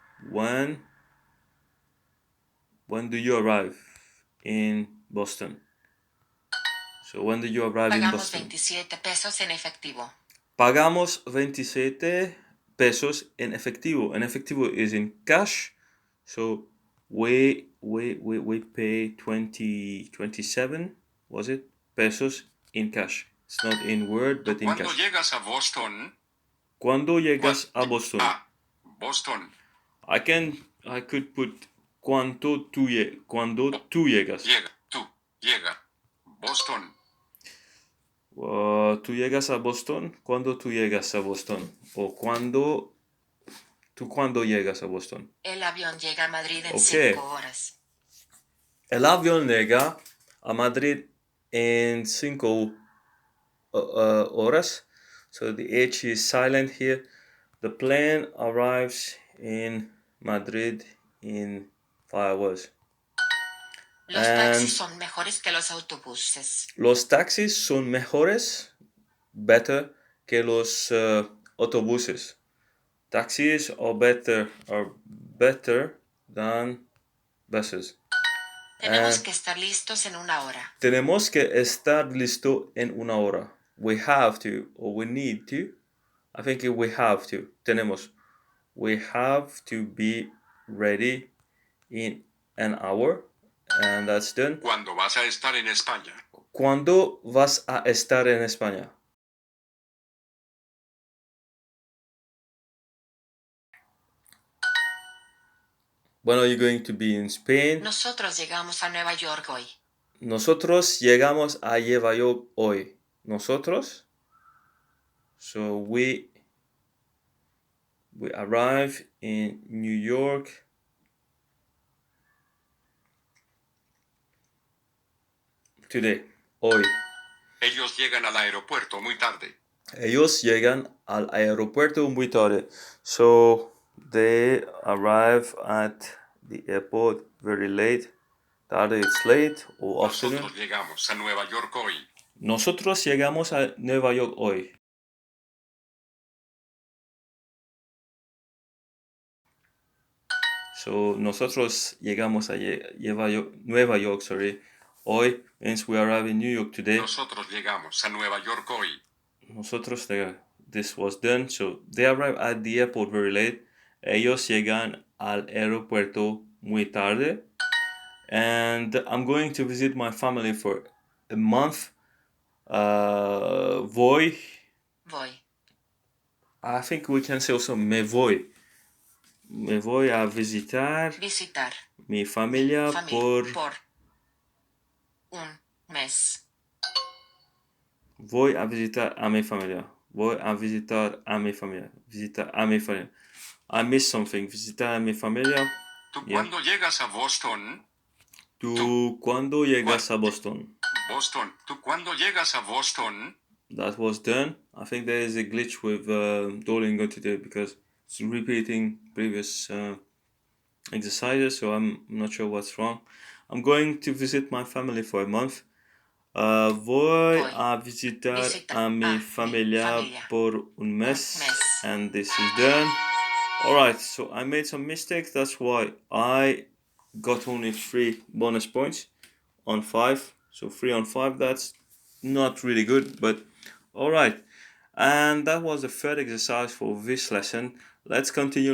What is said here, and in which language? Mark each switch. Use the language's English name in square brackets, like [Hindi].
[English] When do you arrive in Boston? So, when do you arrive in [Spanish] Pagamos [English] Boston? [Spanish] 27 pesos en efectivo. Pagamos 27 pesos en efectivo. En efectivo [English] is in cash. So, we pay 27, was it? Pesos in cash. It's not in word, but in [Spanish] ¿Cuándo [English] cash. [Spanish] llegas a Boston? ¿Cuándo llegas a Boston? Boston. [English] I could put [Spanish] cuando tú llegas. Llega. Boston. ¿Tú llegas a Boston? ¿Cuándo tú llegas a Boston? O ¿tú cuándo llegas a Boston? El avión llega a Madrid en [English] Okay. [Spanish] 5 horas. El avión llega a Madrid en 5 horas. [English] So the H is silent here. The plane arrives in Madrid in 5 hours. [Spanish] Los taxis son mejores que los autobuses. Los taxis son mejores, [English] better, [Spanish] que los autobuses. [English] Taxis are better than buses. [Spanish] Tenemos que estar listos en 1 hora. Tenemos que estar listo en 1 hora. [English] We have to, or we need to. I think we have to. [Spanish] Tenemos. [English] We have to be ready in an hour. And that's done. [Spanish] ¿Cuándo vas a estar en España? ¿Cuándo vas a estar en España? [English] When are you going to be in Spain? [Spanish] Nosotros llegamos a Nueva York hoy. Nosotros llegamos a Nueva York hoy. Nosotros. [English] So we arrive in New York today. [Spanish] Hoy. Ellos llegan al aeropuerto muy tarde. Ellos llegan al aeropuerto muy tarde. [English] So they arrive at the airport very late. [Spanish] Tarde [English] it's late or afternoon. [Spanish] Nosotros llegamos a Nueva York hoy. Nosotros llegamos a Nueva York hoy. [English] So [Spanish] nosotros llegamos a Nueva York, hoy [English] means we arrive in New York today. [Spanish] Nosotros llegamos a Nueva York hoy. Nosotros, [English] this was done. So they arrive at the airport very late. [Spanish] Ellos llegan al aeropuerto muy tarde. [English] And I'm going to visit my family for a month. [Spanish] Voy. [English] I think we can say also [Spanish] me voy. Me voy a visitar mi familia por un mes. Voy a visitar a mi familia. Voy a visitar a mi familia. Visitar a mi familia. [English] I missed something. [Spanish] Visitar a mi familia. ¿Tú cuándo llegas a Boston? ¿Tú cuándo llegas a Boston? Boston. ¿Tú cuándo llegas a Boston? [English] That was done. I think there is a glitch with Duolingo today because it's repeating previous exercises, so I'm not sure what's wrong. I'm going to visit my family for a month. [Spanish] Voy a visitar a mi familia por un mes. [English] And this is done. Alright, so I made some mistakes. That's why I got only 3 bonus points on 5. So 3 on 5, that's not really good, but alright. And that was the third exercise for this lesson. Let's continue.